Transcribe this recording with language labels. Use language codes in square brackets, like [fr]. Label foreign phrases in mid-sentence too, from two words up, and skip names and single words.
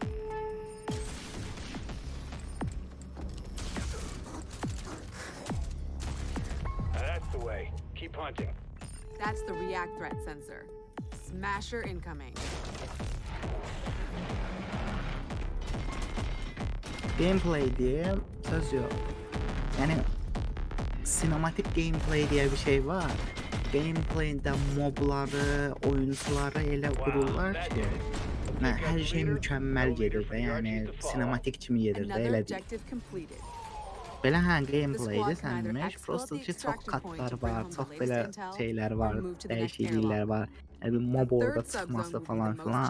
[en] That's the way. Keep hunting. That's the react threat sensor. Smasher incoming. [tr] Gameplay diye söz yok. Yani sinematik gameplay diye bir şey var. Gameplay'de mobları, [az] oyuncuları elə qururlar ki, hər şey mükəmməl gedir də, yəni sinematik kimi gedir də, elə deyil. Belə gameplay'də sənmiş, prosto ki, çox katlar var, çox belə şeylər var, dəyişikliklər var, bir mob orada çıxması falan filan.